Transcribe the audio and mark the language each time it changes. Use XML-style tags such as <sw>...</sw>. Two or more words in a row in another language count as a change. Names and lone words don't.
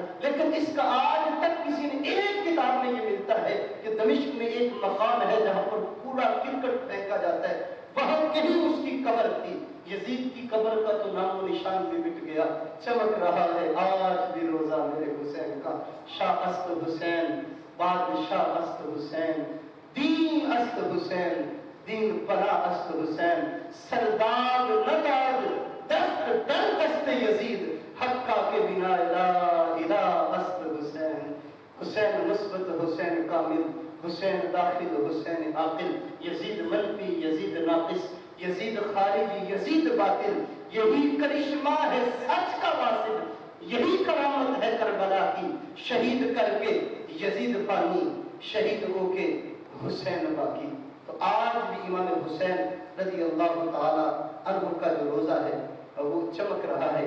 <ur>لیکن اس کا آج تک کسی نے ایک کتاب میں یہ ملتا ہے کہ دمشق میں ایک مقام ہے جہاں پر پورا کرکٹ پھینکا جاتا ہے، وہاں کہیں اس کی قبر تھی۔ یزید کی قبر کا تو نام و نشان بھی مٹ گیا۔ چمک رہا ہے آج بھی روزہ میرے حسین کا،</ur> <fa>شاہ است حسین، بادشاہ است حسین، دین است حسین، دین پناہ است حسین، سردار نداد دست در دست یزید، حقہ کے بنا</fa> <ar>لا الہ</ar> <fa>است حسین۔</fa> <ur>حسین مثبت، حسین کامل، حسین داخل، حسین عاقل، یزید منفی، یزید ناقص، یزید خارجی، یزید باطل، یہی کرشمہ ہے سچ کا واصل، یہی کرامت ہے کربلا کی، شہید کر کے یزید فانی، شہید ہو کے حسین باقی۔ تو آج بھی امام حسین رضی اللہ تعالی عنہ کا جو روزہ ہے وہ چمک رہا ہے۔</ur>